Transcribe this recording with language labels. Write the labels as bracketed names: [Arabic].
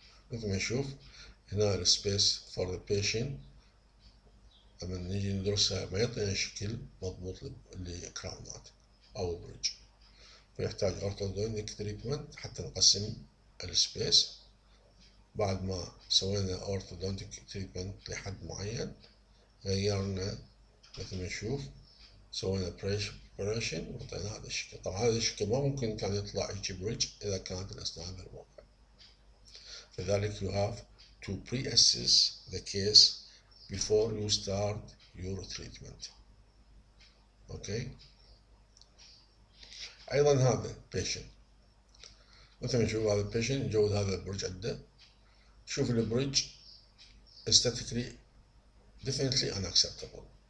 [Arabic] مثل ما نشوف هنا السبيس [English] for the patient [Arabic] لما نيجي ندرسها ما يعطينا شكل مضبوط لكراونات أو بريدج، فيحتاج orthodontic treatment حتى نقسم السبيس. بعد ما سوينا orthodontic treatment لحد معين غيرنا مثل ما نشوف سوينا بريشن وعطينا هذا الشكل. طبعا هذا الشكل ما ممكن كان يطلع هيك بريدج إذا كانت الأسنان بالموقع. [English] لذلك you have to pre-assess the case before you start your treatment. [Arabic] اوكي، أيضا هذا patient مثل ما نشوف هذا patient نجود هذا البريدج عنده. شوف البريدج [English] aesthetically definitely unacceptable.